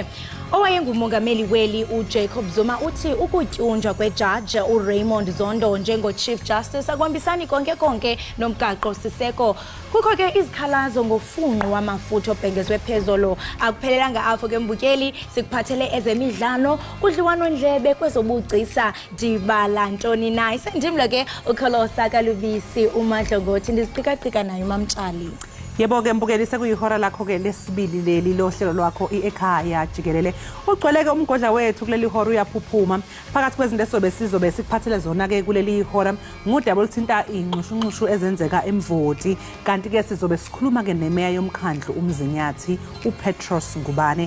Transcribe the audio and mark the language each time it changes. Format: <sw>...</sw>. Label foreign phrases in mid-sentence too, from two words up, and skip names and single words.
<xh>Owayengumongameli weli uJacob Zuma uthi ukutyunjwa kwejaji uRaymond Zondo njengo-</xh> <en>Chief Justice</en> <xh>akwambisani konke nomgaqo siseko. Kukho ke izikhalazo ngofunqu wamafutha obhengezwe phezolo. Akuphelelanga apho ke mbukeli, sikuphathele ezemidlalo, udliwano-ndlebe kwezobugcisa, ndibala ntoni na. Isendimlo ke ukholosa kalubisi umadlongothi, ndiziqikaqika nayo mamtshali.</xh> <zu>Yebo ke mbukeli, sekuyihora lakho ke lesibili leli lohlelo lwakho Ekhaya Jikelele. Ugcweleke umgodla wethu kuleli hora uyaphuphuma. Phakathi kwezinto sizobe sikuphathele zona ke kuleli hora ngudaba oluthinta inxushunxushu ezenzeka eMvoti, kanti ke sizobe sikhuluma ke nemeya yomkhandlu uMzinyathi uPetros Ngubane.</zu>